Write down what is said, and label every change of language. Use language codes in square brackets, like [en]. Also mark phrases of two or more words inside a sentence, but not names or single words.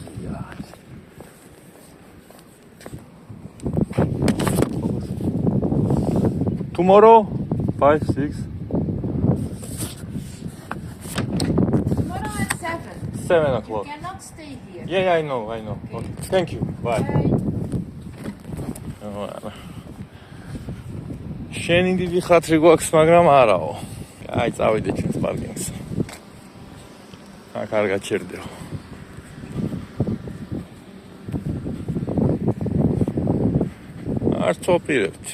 [en] Tomorrow 5, 6, Tomorrow at 7. 7 o'clock. You cannot stay here. Yeah, I know. Okay. Thank you. Bye. [ka] შენი დიდი ხათრი გვაქვს, მაგრამ არაო. აი, წავიდე ჩვენს პარკინგს. აქ არ გაჩერდეო. არ წოპირებთ.